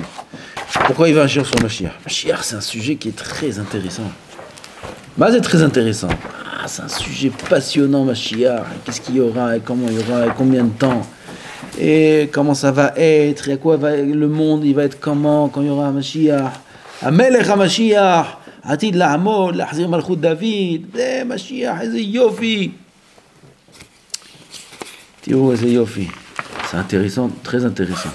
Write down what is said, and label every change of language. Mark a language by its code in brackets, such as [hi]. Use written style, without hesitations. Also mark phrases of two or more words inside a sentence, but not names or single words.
[fr] Pourquoi il veut un shiur sur Mashiach? Mashiach, c'est un sujet qui est très intéressant. Bah, c'est très intéressant. Ah, c'est un sujet passionnant, Mashiach. Qu'est-ce qu'il y aura, et comment il y aura, et combien de temps, et comment ça va être, et à quoi le monde, il va être comment, quand il y aura un Mashiach. [he] המלך המשיח עתיד לעמוד להחזיר מלכות דוד משיח איזה יופי. תראו איזה יופי. [fr] C'est intéressant, très intéressant.